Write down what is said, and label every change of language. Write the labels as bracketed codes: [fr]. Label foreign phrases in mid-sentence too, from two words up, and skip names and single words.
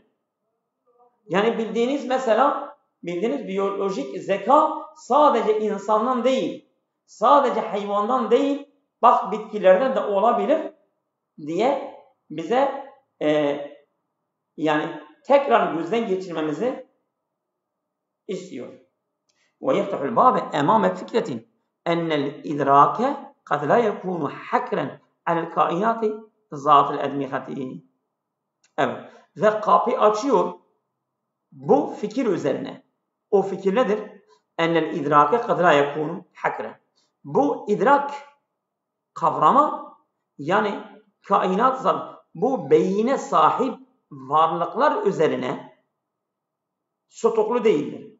[tr] Yani bildiğiniz biyolojik zeka sadece insandan değil, sadece hayvandan değil, bak bitkilerden de olabilir diye bize yani tekrar gözden geçirmemizi istiyor. [ar] ويفتح الباب أمام فكرة أن الإدراك قد لا يكون حكرا على الكائنات ذات الأدمغة. [tr] Evet. Ve kapı açıyor bu fikir üzerine. O fikir nedir? [ar] أن الإدراك قد لا يكون حكرا. [tr] Bu idrak kavrama yani kainat zat bu beyine sahip varlıklar üzerine stoklu değildir.